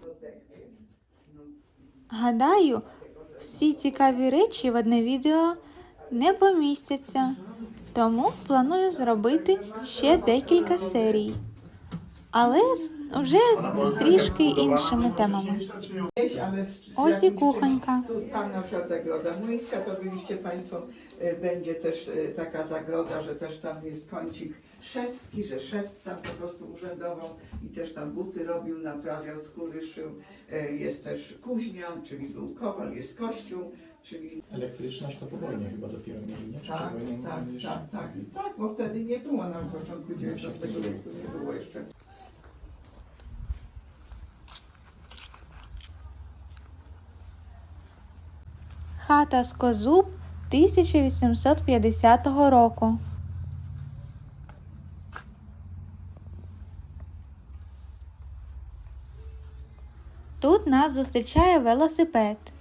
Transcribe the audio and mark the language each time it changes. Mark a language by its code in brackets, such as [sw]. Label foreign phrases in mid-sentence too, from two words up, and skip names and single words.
[uk] Гадаю, всі цікаві речі в одне відео не помістяться, тому планую зробити ще декілька серій, але вже з трішки іншими темами. Ось і кухонька. [pl] Tam na przykład zagroda młyńska, to byliście Państwo, będzie też taka zagroda, że też tam jest kącik szewski, że szewc tam po prostu urzędował i też tam buty robił, naprawiał, skóry szył. Jest też kuźnia, czyli był kowal, jest kościół, czyli... Elektryczność to po wojnie chyba dopiero mieli, nie? Czy Tak, przed wojną tak, jeszcze? tak, bo wtedy nie było, na początku XIX wieku nie było jeszcze. [uk] Хата з Козуб 1850 року. Тут нас зустрічає велосипед.